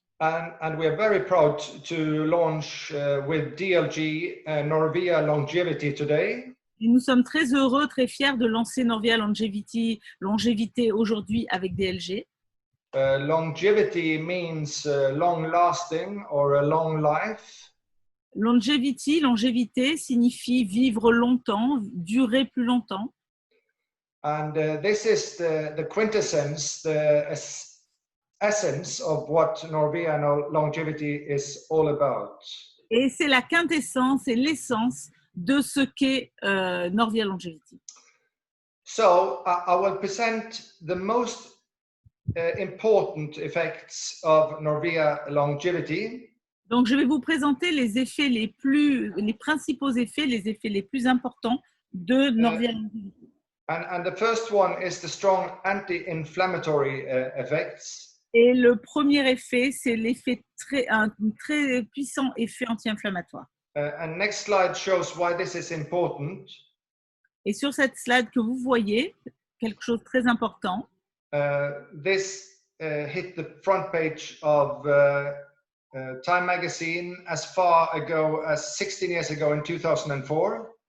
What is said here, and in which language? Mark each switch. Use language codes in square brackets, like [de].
[en] And we are very proud to launch with DLG Norvia Longevity today. [fr] Et nous sommes très heureux, très fiers de lancer Norvia Longevité aujourd'hui avec DLG. [en] Longevity means long lasting or a long life. [fr] Longévité signifie vivre longtemps, durer plus longtemps. [en] And this is the quintessence, the essence of what Norvia Longevity is all about. [fr] Et c'est la quintessence et l'essence de ce qu'est Norvia Longevity. [en] So I will present the most important effects of Norvia Longevity. [fr] Donc, je vais vous présenter les principaux effets, les effets les plus importants de Norvia Longevity. [en] And the first one is the strong anti-inflammatory effects. [fr] Et le premier effet, c'est un très puissant effet anti-inflammatoire. [en] And next slide shows why this is important. [fr] Et sur cette slide que vous voyez, quelque chose de très important. [en] This hit the front page of Time magazine as far ago as 16 years ago in 2004.